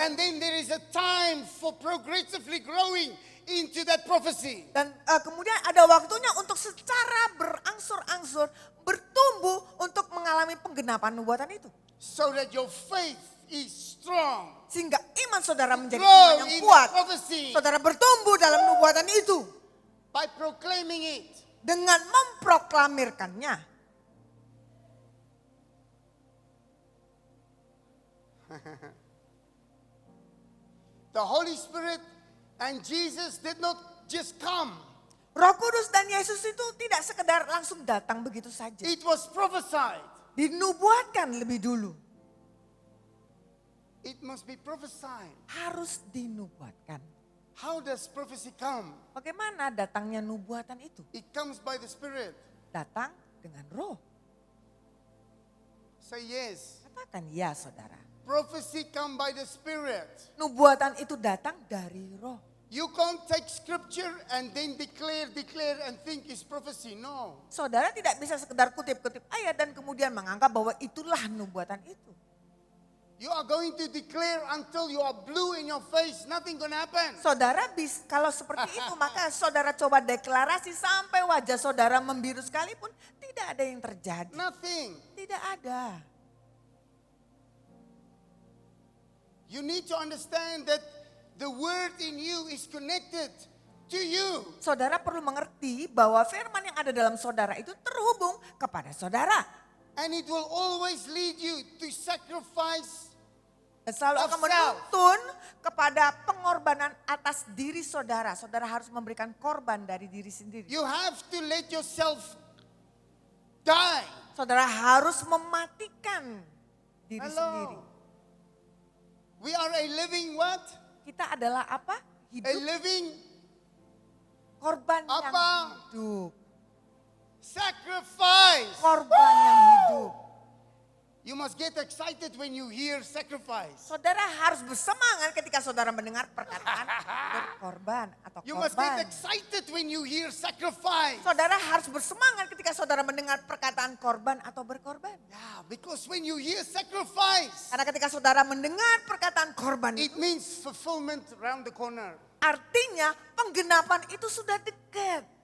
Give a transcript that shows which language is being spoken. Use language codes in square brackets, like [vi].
[en] And then there is a time for progressively growing into that prophecy. [id] Dan kemudian ada waktunya untuk secara berangsur-angsur bertumbuh untuk mengalami penggenapan nubuatan itu. [en] So that your faith is strong. [id] Sehingga iman saudara menjadi [en] Grow [id] iman yang [en] in [id] kuat. [en] prophecy. [id] Saudara bertumbuh dalam nubuatan itu. [en] By proclaiming it. [id] Dengan memproklamirkannya. [en] The Holy Spirit and Jesus did not just come. [id] Roh Kudus dan Yesus itu tidak sekedar langsung datang begitu saja. [en] It was prophesied. [id] Dinubuatkan lebih dulu. [en] It must be prophesied. [id] Harus dinubuatkan. [en] How does prophecy come? [id] Bagaimana datangnya nubuatan itu? [en] It comes by the Spirit. [id] Datang dengan roh. [en] Say yes. [id] Katakan ya saudara. [en] Prophecy come by the Spirit. [id] Nubuatan itu datang dari roh. [en] You can't take scripture and then declare and think it's prophecy. No. [id] Saudara tidak bisa sekedar kutip-kutip ayat dan kemudian menganggap bahwa itulah nubuatan itu. [en] You are going to declare until you are blue in your face. Nothing gonna happen. [id] Saudara kalau seperti itu maka saudara coba deklarasi sampai wajah saudara membiru sekalipun tidak ada yang terjadi. [en] Nothing. [id] Tidak ada. [en] You need to understand that the word in you is connected to you. [id] Saudara perlu mengerti bahwa firman yang ada dalam saudara itu terhubung kepada saudara. [en] And it will always lead you to sacrifice. [id] Dan selalu akan [en] Of self. [id] menuntun kepada pengorbanan atas diri saudara. Saudara harus memberikan korban dari diri sendiri. [en] You have to let yourself die. [id] Saudara harus mematikan diri [en] Hello. [id] sendiri. [en] We are a living what? [id] Kita adalah apa? [en] A [id] Hidup [en] living [id] korban yang apa? hidup. [en] sacrifice. [id] Korban yang hidup. [en] You must get excited when you hear sacrifice. [id] Saudara harus bersemangat ketika saudara mendengar perkataan berkorban atau [en] You must get [id] korban. [en] excited when you hear sacrifice. [id] Saudara harus bersemangat ketika saudara mendengar perkataan korban atau berkorban. [en] Yeah, because when you hear sacrifice, [id] Karena ketika saudara mendengar perkataan korban [en] it [id] itu, [en] means fulfillment around the corner. [id] artinya penggenapan itu sudah dekat.